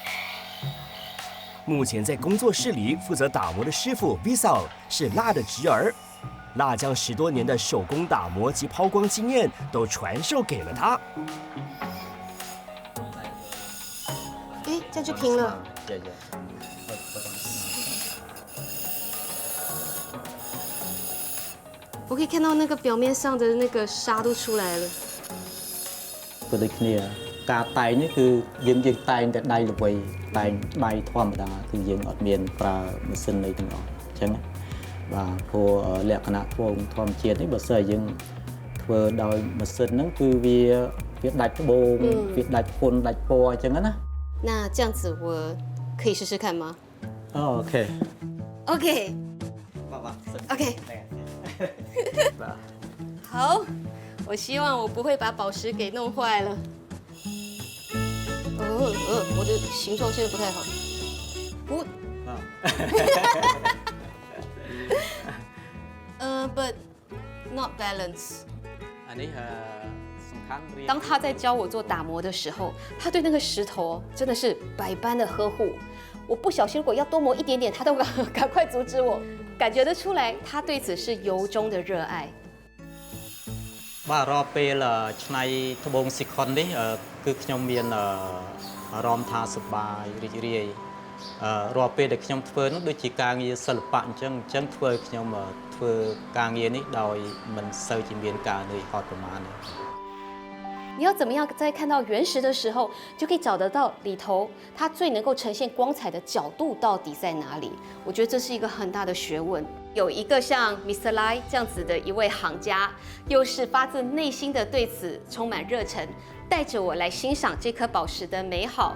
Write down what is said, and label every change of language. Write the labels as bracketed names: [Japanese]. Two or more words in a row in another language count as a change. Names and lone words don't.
[Chinese] 目前在工作室里负责打磨的师傅 Visal 是辣的侄儿，辣将10多年的手工打磨及抛光经验都传授给了他。哎，这样就平了。我可以看到那个表面上的那个沙都出来了。 [Khmer] ក៏ដូចគ្នាការតែងនេះគឺយើងតែងតែដៃល្វីតែងដៃធម្មតាគឺយើងអត់មានប្រើម៉ាស៊ីនអីទាំងអស់អញ្ចឹងបាទព្រោះលក្ខណៈពងធម្មជាតិនេះបើសិនយើងធ្វើដោយម៉ាស៊ីនហ្នឹងគឺវាដាច់ត្បូងវាដាច់ពុនដាច់ពណ៌អញ្ចឹងណា [Chinese] 那这样子我可以试试看吗 [Khmer] អូខេ ？OK បាទបាទ OK បាទ [Chinese] 好，我希望我不会把宝石给弄坏了。我的形状现在不太好。 [English] But not balance。 [Khmer] អានេះសំខាន់រៀន [Chinese] 当他在教我做打磨的时候，他对那个石头真的是百般的呵护。我不小心如果要多磨一点点，他都赶快阻止我，感觉得出来他对此是由衷的热爱。 [Khmer] បាទរាល់ពេលឆ្នៃត្បូងស៊ីខុននេះគឺខ្ញុំមានអារម្មណ៍ថាសប្បាយរីករាយរាល់ពេលដែលខ្ញុំធ្វើនោះដូចជាការងារសិល្បៈអញ្ចឹងធ្វើឲ្យខ្ញុំធ្វើការងារនេះដោយមិនសូវជាមានការនឿយហត់ប្រមាណទេ [Chinese] 你要怎么样在看到原石的时候，就可以找得到里头它最能够呈现光彩的角度到底在哪里？我觉得这是一个很大的学问。有一个像 Mr. Lai 这样子的一位行家，又是发自内心的对此充满热忱，带着我来欣赏这颗宝石的美好。